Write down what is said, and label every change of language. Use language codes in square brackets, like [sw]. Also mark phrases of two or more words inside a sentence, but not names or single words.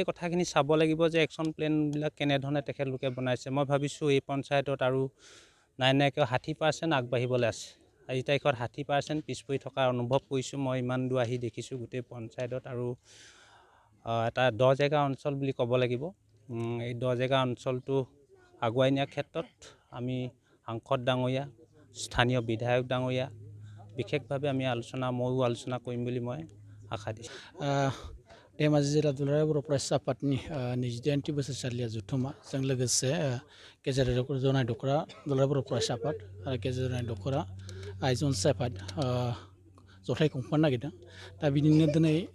[as] কথাখিনি চাব লাগিব যে একশ্যন প্লেনবিলাক কেনেধৰণে তেখেতলোকে বনাইছে মই ভাবিছোঁ এই পঞ্চায়তত আৰু নাই কিয় 60% আগবাঢ়িবলৈ আছে আজি তাৰিখত 60% পিছ পৰি থকা অনুভৱ কৰিছোঁ মই ইমান দূৰ আহি দেখিছোঁ গোটেই পঞ্চায়তত আৰু এটা 10 জেগা অঞ্চল বুলি ক'ব লাগিব এই 10 জেগা অঞ্চলটো আগুৱাই নিয়াৰ ক্ষেত্ৰত আমি সাংসদ ডাঙৰীয়া স্থানীয় বিধায়ক ডাঙৰীয়া বিশেষভাৱে আমি ময়ো আলোচনা কৰিম বুলি মই আশা দিছোঁ [brx] धेमाजि जिल्ला दुलाराय बर' फरायसा आफादनि 28 बोसोरसालिया जथुम्माजों लोगोसे गेजेर जनाय दख'रा दुलाराय बर' फरायसा आफाद आरो गेजेर जनाय दख'रा आइजो अनसाय आफाद जथाय खुंफानो नागिरदों दा बिदिनो दिनै